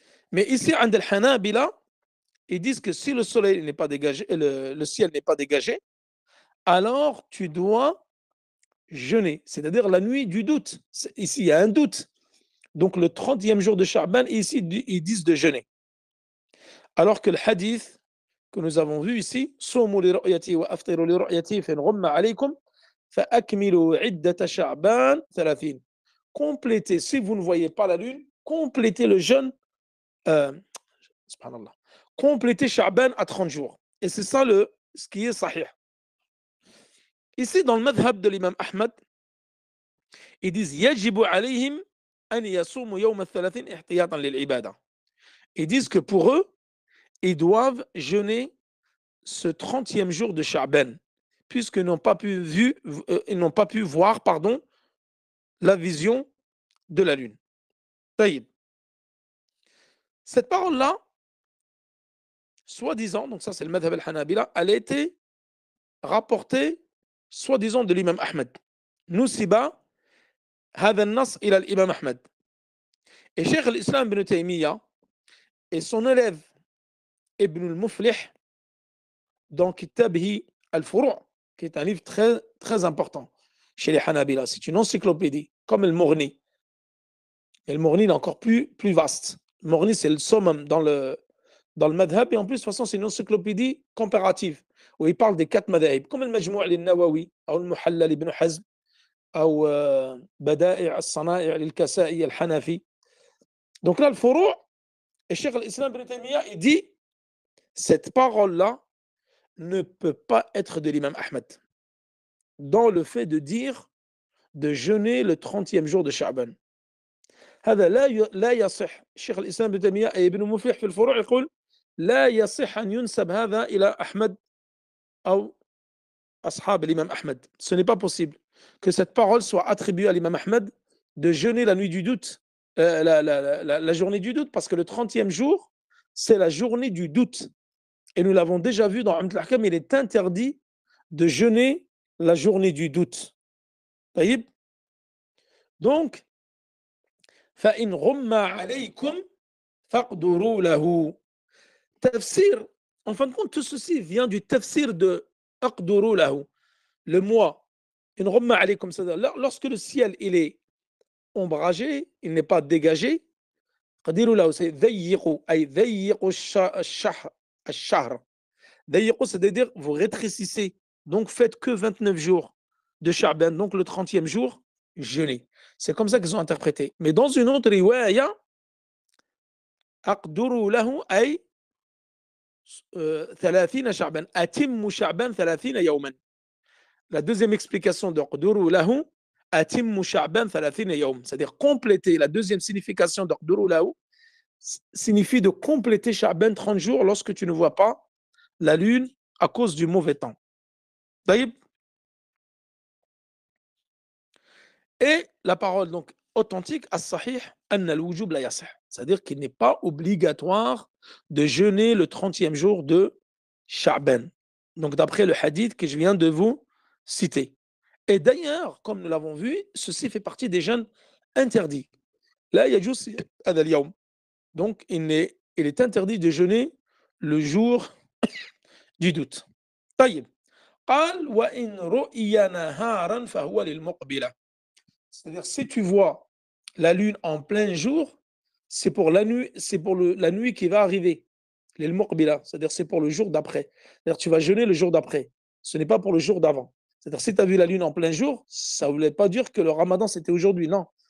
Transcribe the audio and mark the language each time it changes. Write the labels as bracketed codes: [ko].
[fr] Mais ici, [ar] عند الحنابلة, [fr] ils disent que si le soleil n'est pas dégagé, le ciel n'est pas dégagé, alors tu dois jeûner, c'est-à-dire la nuit du doute. Ici, il y a un doute. Donc le 30e jour de Sha'ban, ici, ils disent de jeûner. Alors que le hadith que nous avons vu ici, [ar] صوموا لرؤيته وأفطروا لرؤيته فإن غم عليكم فأكملوا عدة شعبان 30. [fr] Complétez, si vous ne voyez pas la lune, complétez le jeûne, subhanallah, complétez Sha'ban à 30 jours. Et c'est ça ce qui est sahih. Ici, dans le madhab de l'imam Ahmad, ils disent [ar] يجب عليهم أن يصوموا يوم الثلاثين احتياطا للعبادة. [fr] Ils disent que pour eux, ils doivent jeûner ce 30e jour de Sha'ban, puisqu'ils n'ont pas ils n'ont pas pu voir, pardon, la vision de la lune. Taïb. Cette parole-là, soi-disant, donc ça c'est le madhab al-Hanabila, elle a été rapportée, soi-disant, de l'imam Ahmed. [ar] Nusiba هذا النص إلى الإمام أحمد. [fr] Et Cheikh al-Islam ibn Taymiyyah et son élève Ibn al-Muflih dans Kitabihi al-Furu', qui est un livre très, très important chez les Hanabila. C'est une encyclopédie, comme le Mourni. Et le Mourni est encore plus vaste. Le Mourni, c'est le summum dans le madhab, et en plus, de toute façon, c'est une encyclopédie comparative, où il parle des 4 madhab, comme le Majmou' al-Nawawi, ou le Muhalla ibn Hazm, ou Bada'i' al-Sana'i' al-Kasa'i al-Hanafi. Donc là, le Furu', et Cheikh al-Islam ibn Taymiyyah, il dit, cette parole-là ne peut pas être de l'imam Ahmed, dans le fait de dire de jeûner le 30e jour de Sha'ban. [ar] هذا لا يصح. الشيخ الإسلام ابن تيمية أي ابن مفلح في الفروع يقول لا يصح أن ينسب هذا إلى أحمد أو أصحاب الإمام أحمد. [fr] Ce n'est pas possible que cette parole soit attribuée à l'imam Ahmed de jeûner la nuit du doute, la journée du doute, parce que le 30e jour, c'est la journée du doute. Et nous l'avons déjà vu dans Umdat al-Ahkam, il est interdit de jeûner la journée du doute. [ar] طيب. [fr] Donc, [ar] فإن غم عليكم فاقدروا له. [fr] Tafsir, en fin de compte, tout ceci vient du tafsir de aqduru lahu, le mois. In [ar] غم عليكم, [fr] c'est-à-dire lorsque le ciel il est ombragé, il n'est pas dégagé. [ar] قدروا له, [fr] c'est [ar] ضيقوا, أي ضيقوا الشهر. [fr] ضيقوا, c'est-à-dire vous rétrécissez. Donc faites que 29 jours de Sha'ban, donc le 30e jour, jeûnez. C'est comme ça qu'ils ont interprété. Mais dans une autre riwaya, [ar] أقدروا له أي 30 شعبان أتم شعبان 30 يوما. [fr] La deuxième explication de [ar] أقدروا له أتم شعبان 30 يوم, [fr] c'est-à-dire compléter. La deuxième signification de [ar] أقدروا له [fr] signifie de compléter Sha'ban 30 jours lorsque tu ne vois pas la lune à cause du mauvais temps. Et la parole donc authentique, [ar] as-sahih, anna al-wujub la yasih, [fr] c'est-à-dire qu'il n'est pas obligatoire de jeûner le 30e jour de Sha'ban. Donc d'après le hadith que je viens de vous citer. Et d'ailleurs, comme nous l'avons vu, ceci fait partie des jeûnes interdits. Là, il y a juste [ar] hadha al-yawm. [fr] Donc il est interdit de jeûner le jour du doute. [ar] طيب. قال وإن رؤي نهارا فهو للمقبلة. [fr] C'est-à-dire, si tu vois la lune en plein jour, c'est pour la nuit, la nuit qui va arriver. L'il muqbila, c'est-à-dire c'est pour le jour d'après. C'est-à-dire tu vas jeûner le jour d'après. Ce n'est pas pour le jour d'avant. C'est-à-dire si tu as vu la lune en plein jour, ça ne voulait pas dire que le ramadan c'était aujourd'hui. Non.